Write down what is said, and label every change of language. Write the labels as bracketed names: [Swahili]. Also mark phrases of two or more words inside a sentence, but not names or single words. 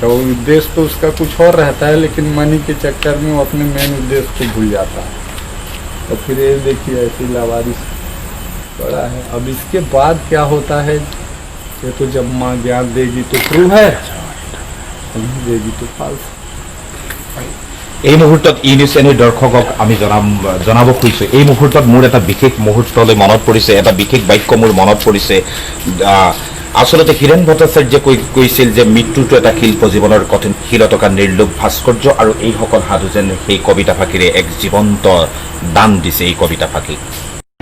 [Hindi] वो उद्देश्य तो उसका कुछ और रहता है, लेकिन मनी के चक्कर में वो अपने मेन उद्देश्य को भूल जाता है। और फिर ये देखिए ऐसी लावारिस पड़ा है। अब इसके बाद क्या होता है, ये तो जब माँ ज्ञान देगी तो ट्रू है, नहीं देगी तो फाल्स। [Assamese] এই মুহূৰ্তত ই নিউজ এনে দৰ্শকক আমি জনাব খুজিছোঁ, এই মুহূৰ্তত মোৰ এটা বিশেষ মুহূৰ্তলৈ মনত পৰিছে, এটা বিশেষ বাক্য মোৰ মনত পৰিছে। আচলতে হীৰেণ ভট্টাচাৰ্যই কৈছিল যে মৃত্যুটো এটা শিল্প, জীৱনৰ কঠিন শিলতকা নিৰ্লোভ ভাস্কৰ্য, আৰু এইসকল সাধু যেন সেই কবিতা ফাঁকিৰে এক জীৱন্ত দান দিছে এই কবিতা ফাঁকি।